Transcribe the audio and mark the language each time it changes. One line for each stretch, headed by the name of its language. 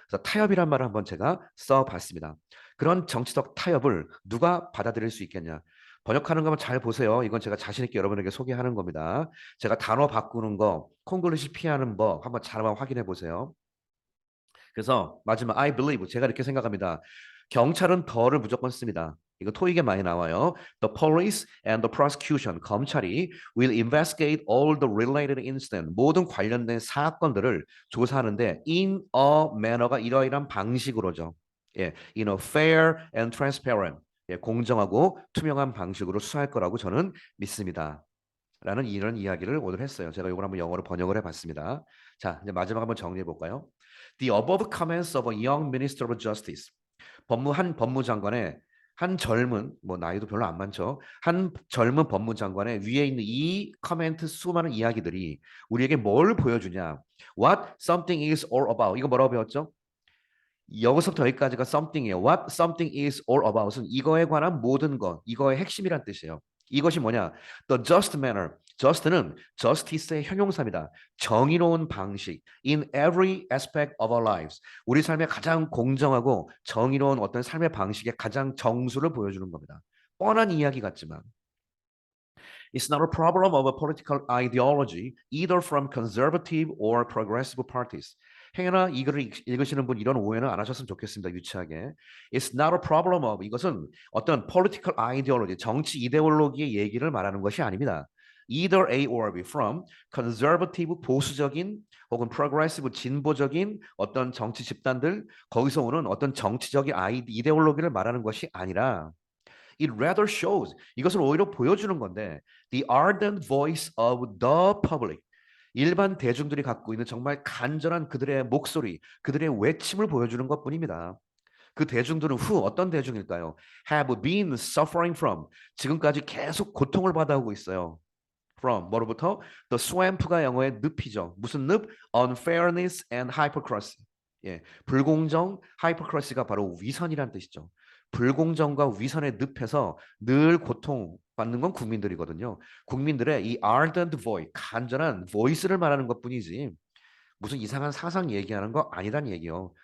Korean: 그래서 타협이란 말을 한번 제가 써봤습니다. 그런 정치적 타협을 누가 받아들일 수 있겠냐? 번역하는 거 한번 잘 보세요. 이건 제가 자신 있게 여러분에게 소개하는 겁니다. 제가 단어 바꾸는 거, 콩글리시 피하는 법 한번 잘 확인해 보세요. 그래서 마지막
English: I believe
Korean: 제가 이렇게 생각합니다. 경찰은 더를 무조건 씁니다. 이거 토익에 많이 나와요.
English: The police and the prosecution
Korean: 검찰이
English: will investigate all the related incident
Korean: 모든 관련된 사건들을 조사하는데
English: in a manner가
Korean: 이러이러한 방식으로죠. 예,
English: in a fair and transparent
Korean: 예, 공정하고 투명한 방식으로 수사할 거라고 저는 믿습니다. 라는 이런 이야기를 오늘 했어요. 제가 이걸 한번 영어로 번역을 해봤습니다. 자, 이제 마지막 한번 정리해 볼까요?
English: The above comments of a young minister of justice.
Korean: 한 법무장관의 한 젊은 뭐 나이도 별로 안 많죠. 한 젊은 법무장관의 위에 있는 이 커멘트 수많은 이야기들이 우리에게 뭘 보여주냐?
English: What something is all about.
Korean: 이거 뭐라고 배웠죠? 여기서부터 여기까지가 something이에요.
English: What something is all about
Korean: 은 이거에 관한 모든 것, 이거의 핵심이란 뜻이에요. 이것이 뭐냐?
English: The just manner.
Korean: just는 justice의 형용사입니다. 정의로운 방식.
English: In every aspect of our lives.
Korean: 우리 삶의 가장 공정하고 정의로운 어떤 삶의 방식의 가장 정수를 보여주는 겁니다. 뻔한 이야기 같지만
English: It's not a problem of a political ideology, either from conservative or progressive parties.
Korean: 행여나 이 글을 읽으시는 분 이런 오해는 안 하셨으면 좋겠습니다. 유치하게.
English: It's not a problem of
Korean: 이것은 어떤
English: political ideology,
Korean: 정치 이데올로기의 얘기를 말하는 것이 아닙니다.
English: Either A or B from conservative
Korean: 보수적인 혹은 progressive 진보적인 어떤 정치 집단들 거기서 오는 어떤 정치적인 이데올로기를 말하는 것이 아니라
English: It rather shows
Korean: 이것을 오히려 보여주는 건데
English: the ardent voice of the public
Korean: 일반 대중들이 갖고 있는 정말 간절한 그들의 목소리, 그들의 외침을 보여주는 것뿐입니다. 그 대중들은 어떤 대중일까요?
English: Have been suffering from
Korean: 지금까지 계속 고통을 받아오고 있어요. From 뭐로부터?
English: The swamp
Korean: 가 영어의 늪이죠. 무슨 늪?
English: Unfairness and hypocrisy.
Korean: 예, 불공정, hypocrisy가 바로 위선이란 뜻이죠. 불공정과 위선의 늪에서 늘 고통받는 건 국민들이거든요. 국민들의 이
English: ardent voice,
Korean: 간절한 voice를 말하는 것뿐이지 무슨 이상한 사상 얘기하는 거 아니란 얘기요.